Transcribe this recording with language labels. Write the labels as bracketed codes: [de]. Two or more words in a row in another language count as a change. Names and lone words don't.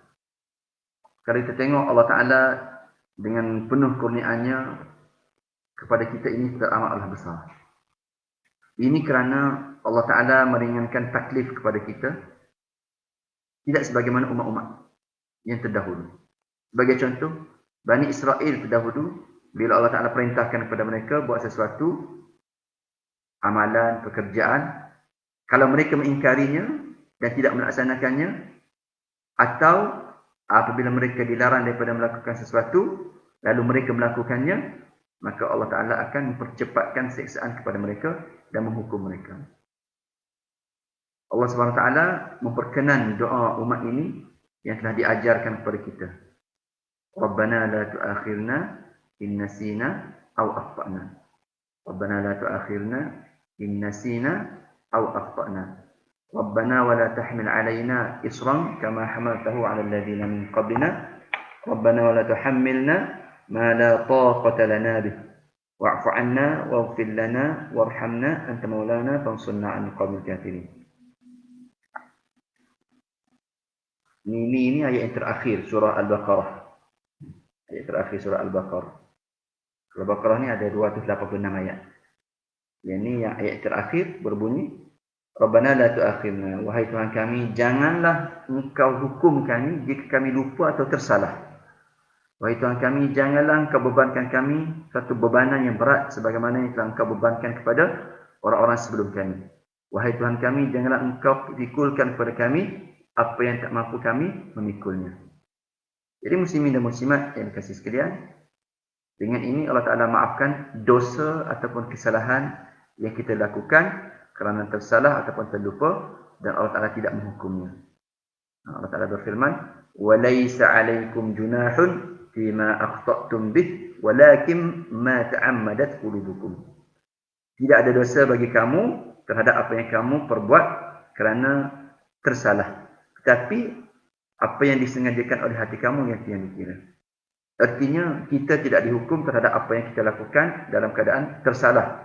[ms] Kalau kita tengok Allah Ta'ala dengan penuh kurniaannya kepada kita ini teramatlah besar. Ini kerana Allah Ta'ala meringankan taklif kepada kita, tidak sebagaimana umat-umat yang terdahulu. Sebagai contoh, Bani Israel terdahulu, bila Allah Ta'ala perintahkan kepada mereka buat sesuatu, amalan, pekerjaan, kalau mereka mengingkarinya dan tidak melaksanakannya, atau apabila mereka dilarang daripada melakukan sesuatu, lalu mereka melakukannya, maka Allah Ta'ala akan mempercepatkan siksaan kepada mereka dan menghukum mereka. Allah SWT memperkenan doa umat ini yang telah diajarkan kepada kita. [ar] ربنا لا تؤاخذنا إن نسينا أو أخطأنا. ربنا لا تؤاخذنا إن نسينا أو أخطأنا. ربنا ولا تحمل علينا إصرا كما حملته على الذين من قبلنا. ربنا ولا تحملنا ما لا طاقة لنا به. واعف عنا واغفر لنا وارحمنا أنت مولانا فانصرنا على القوم الكافرين. [ms] Ini ayat yang terakhir surah Al-Baqarah. Ayat terakhir surah Al-Baqarah. Surah Al-Baqarah ni ada 286 ayat. Yang ni yang ayat terakhir berbunyi, [ar] ربنا لا تؤاخذنا, [ms] wahai Tuhan kami, janganlah engkau hukum kami jika kami lupa atau tersalah. Wahai Tuhan kami, janganlah engkau bebankan kami satu bebanan yang berat sebagaimana yang telah engkau bebankan kepada orang-orang sebelum kami. Wahai Tuhan kami, janganlah engkau pikulkan kepada kami apa yang tak mampu kami memikulnya. Jadi muslimin dan muslimat yang dikasihi sekalian, dengan ini Allah Ta'ala maafkan dosa ataupun kesalahan yang kita lakukan kerana tersalah ataupun terlupa, dan Allah Ta'ala tidak menghukumnya. Allah Ta'ala berfirman, [ar] وَلَيْسَ عَلَيْكُمْ جُنَاحٌ فِيمَا أَخْطَأْتُمْ بِهِ وَلَكِنْ مَا تَعَمَّدَتْ قُلُوبُكُمْ. [ms] Tidak ada dosa bagi kamu terhadap apa yang kamu perbuat kerana tersalah. Tapi apa yang disengajakan oleh hati kamu yang dikira. Artinya kita tidak dihukum terhadap apa yang kita lakukan dalam keadaan tersalah.